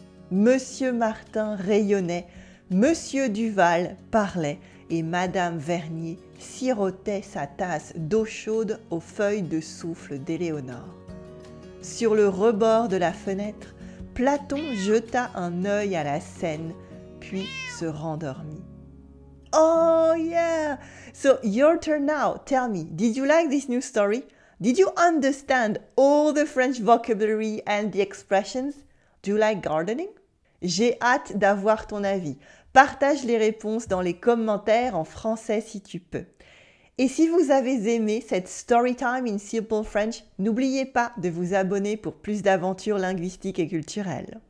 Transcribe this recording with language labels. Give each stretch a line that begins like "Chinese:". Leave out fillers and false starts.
French: Monsieur Martin rayonnait, monsieur Duval parlait et madame Vernier sirotait sa tasse d'eau chaude aux feuilles de souffle d'Éléonore. Sur le rebord de la fenêtre, Platon jeta un œil à la scène, puis se rendormit. «
English: Oh yeah! So your turn now. Tell me, did you like this new story? Did you understand all the French vocabulary and the expressions? Do you like gardening?
French: J'ai hâte d'avoir ton avis. Partage les réponses dans les commentaires en français si tu peux. Et si vous avez aimé cette Storytime in Simple French, n'oubliez pas de vous abonner pour plus d'aventures linguistiques et culturelles.